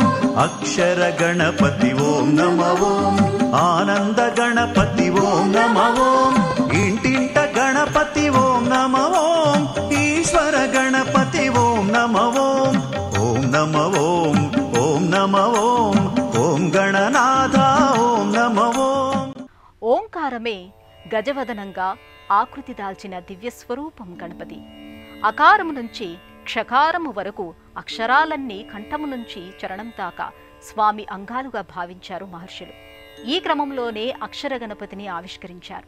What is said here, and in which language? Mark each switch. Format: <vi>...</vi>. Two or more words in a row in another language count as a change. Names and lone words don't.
<sa>अक्षर गणपति ओम नम ओम आनंद गणपति ओम नम ओम इंटिंट गणपति ओम नम ओम ईश्वर गणपति ओम नम ओम ओम नम ओम ओम नम ओम ओम गणनाथ ओम नम ओम.</sa> <te>ఓంకారమే గజవదనంగా ఆకృతి దాల్చిన దివ్యస్వరూపం గణపతి. అకారము నుంచి క్షకారము వరకు అక్షరాలన్నీ కంఠము నుంచి చరణం దాకా స్వామి అంగాలుగా భావించారు మహర్షులు. ఈ క్రమంలోనే అక్షర గణపతిని ఆవిష్కరించారు.</te>